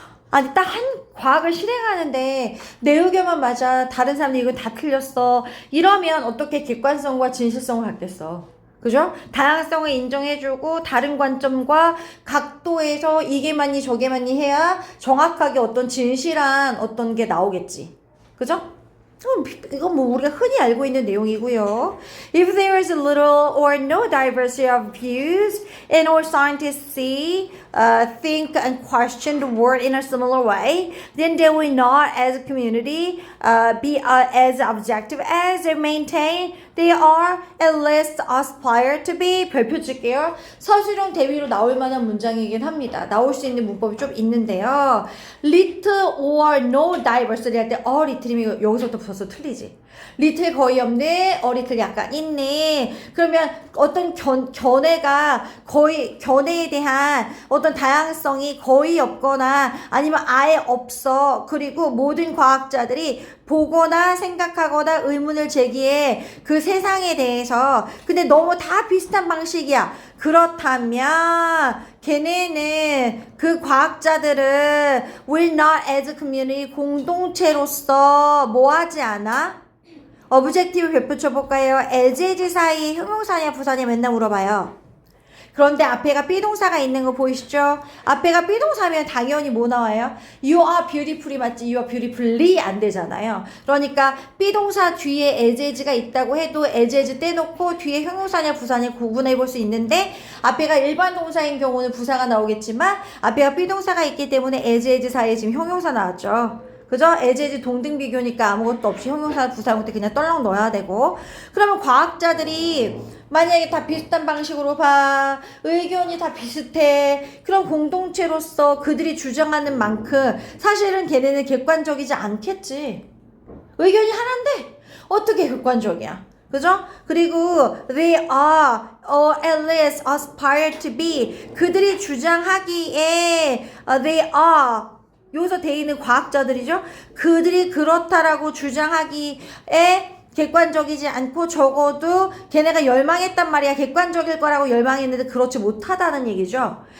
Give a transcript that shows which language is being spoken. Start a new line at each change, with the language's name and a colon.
Korean: 아니 딱 한 과학을 실행하는데 내 의견만 맞아 다른 사람들이 이거 다 틀렸어 이러면 어떻게 객관성과 진실성을 갖겠어. 그죠? 다양성을 인정해주고 다른 관점과 각도에서 이게 맞니 저게 맞니 해야 정확하게 어떤 진실한 어떤 게 나오겠지. 그죠? 이건 뭐 우리가 흔히 알고 있는 내용이고요.
English: If there is a little or no diversity of views and all scientists see, think and question the world in a similar way, then they will not as a community be as objective as they maintain they are at least aspire to be.
Korean: 별표 줄게요. 서술형 대위로 나올 만한 문장이긴 합니다. 나올 수 있는 문법이 좀 있는데요.
English: little or no diversity
Korean: 할 때 little이면 여기서부터 벌써 틀리지. little 거의 없네, little 약간 있네. 그러면 어떤 견해가 거의 견해에 대한 어떤 다양성이 거의 없거나 아니면 아예 없어. 그리고 모든 과학자들이 보거나 생각하거나 의문을 제기해 그 세상에 대해서. 근데 너무 다 비슷한 방식이야. 그렇다면 걔네는 그 과학자들은
English: will not as a community
Korean: 공동체로서 뭐 하지 않아? 어브젝티브 별표 쳐볼까요? as 사이 형용사냐 부사냐 맨날 물어봐요. 그런데 앞에가 비동사가 있는 거 보이시죠? 앞에가 비동사면 당연히 뭐 나와요?
English: You are beautiful이
Korean: 맞지?
English: You are beautifully
Korean: 안 되잖아요. 그러니까 비동사 뒤에 as가 있다고 해도 as 떼놓고 뒤에 형용사냐 부사냐 구분해 볼 수 있는데 앞에가 일반 동사인 경우는 부사가 나오겠지만 앞에가 비동사가 있기 때문에 as 사이에 지금 형용사 나왔죠. 그죠? as 동등 비교니까 아무것도 없이 형용사 부사할 때 그냥 떨렁 넣어야 되고. 그러면 과학자들이 만약에 다 비슷한 방식으로 봐, 의견이 다 비슷해, 그럼 공동체로서 그들이 주장하는 만큼 사실은 걔네는 객관적이지 않겠지. 의견이 하나인데 어떻게 객관적이야? 그죠?
English: 그리고 they are or at least aspire to be.
Korean: 그들이 주장하기에
English: they are
Korean: 여기서 돼 있는 과학자들이죠. 그들이 그렇다라고 주장하기에 객관적이지 않고 적어도 걔네가 열망했단 말이야. 객관적일 거라고 열망했는데 그렇지 못하다는 얘기죠.